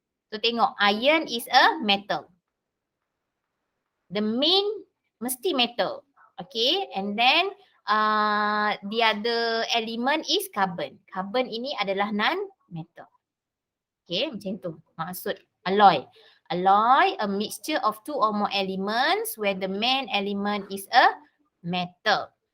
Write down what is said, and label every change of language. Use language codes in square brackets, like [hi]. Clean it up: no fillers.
[en] So [ms] tengok, [en] iron is a metal. The main [ms] mesti [en] metal. Okay, and then the other element is carbon. [ms] Carbon ini adalah non-metal. Okay, macam tu maksud alloy. [en] Alloy, a mixture of two or more elements where the main element is a metal.